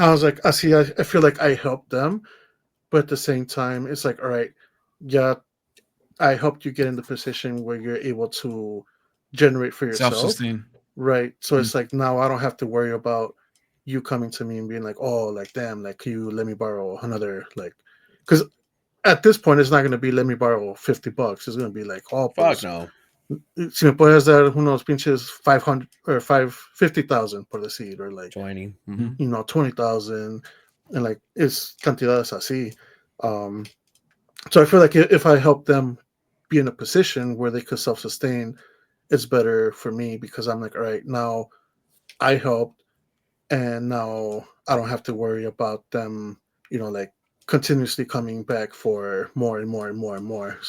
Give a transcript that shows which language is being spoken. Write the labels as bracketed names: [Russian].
[English] I was like, I feel like I helped them, but at the same time, it's like, all right, yeah, I helped you get in the position where you're able to generate for yourself, Self-sustain. right? So Mm. it's like now I don't have to worry about you coming to me and being like, oh, like damn, like can you let me borrow another like, because at this point it's not going to be let me borrow $50. It's going to be like, oh, Fuck [Spanish] pues [English] no. [Spanish] si me puedes dar unos pinches 500 or 550,000 por decir, [English] or like 20. Mhm. 20,000, and like it's [Spanish] cantidades así. [English] Um, so I feel like if I help them be in a position where they could self sustain, it's better for me because I'm like, all right, now I helped, and now I don't have to worry about them, like continuously coming back for more and more and more and more.